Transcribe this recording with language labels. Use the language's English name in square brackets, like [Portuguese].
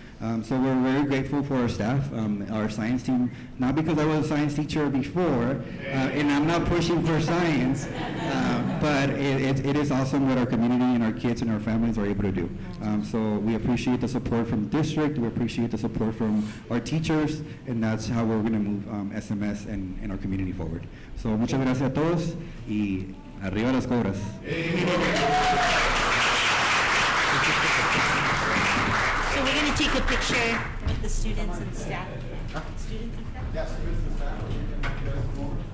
[English] So we're very grateful for our staff, our science team, not because I was a science teacher before, and I'm not pushing for science, but it is awesome what our community and our kids and our families are able to do. So we appreciate the support from the district, we appreciate the support from our teachers, and that's how we're going to move SMS and our community forward. [Spanish] So muchas gracias a todos, y arriba las cobras. [English] So we're going to take a picture with the students and staff. Students and staff? Yes, students and staff.